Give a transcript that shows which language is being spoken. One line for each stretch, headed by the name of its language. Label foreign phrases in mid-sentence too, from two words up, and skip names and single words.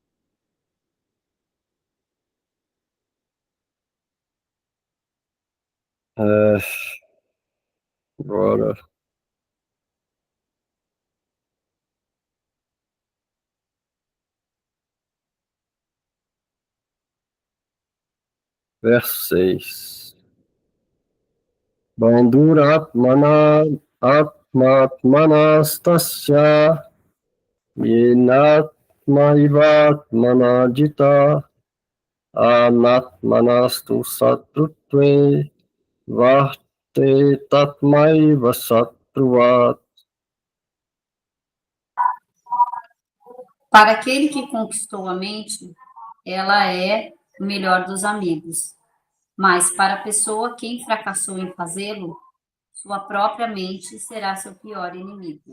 Portuguese: Agora, verso 6.
Sanskrit: बन्धुरात्मन आत्मात्मनस्तस्य येनात्मैवात्मना जित अनात्मनस्तु शत्रुत्वे वर्ते तत्मैव शत्रुवत्.
Portuguese: Para aquele que conquistou a mente, ela é o melhor dos amigos. Mas para a pessoa quem fracassou em fazê-lo, sua própria mente será seu pior inimigo.